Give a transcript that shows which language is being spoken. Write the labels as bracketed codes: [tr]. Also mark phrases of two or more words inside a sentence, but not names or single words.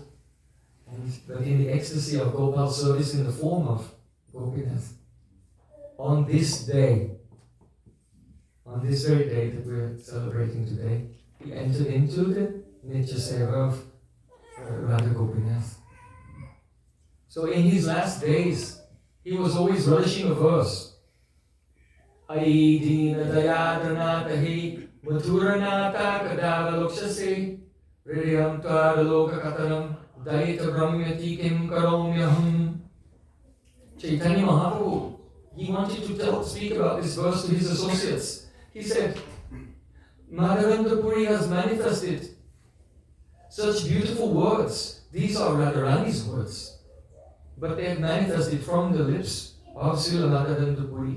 [en] But in the ecstasy of Gopal's service in the form of Gopinath, on this day, on this very day that we're celebrating today, he entered into the [sa] नित्य सेवा [en] of Radha Gopinath. So in his last days, he was always relishing a verse. [sa] अयि दीन दयार्द्र नाथ हे मथुरानाथ कदावलोक्यसे हृदयं त्वदलोककातरं दयित भ्राम्यति किं करोम्यहम्. [en] Chaitanya Mahaprabhu, he wanted to speak about this verse to his associates. He said, Madhavendra Puri has manifested such beautiful words. These are Radharani's words. But they have manifested from the lips of Srila Madhavendra Puri.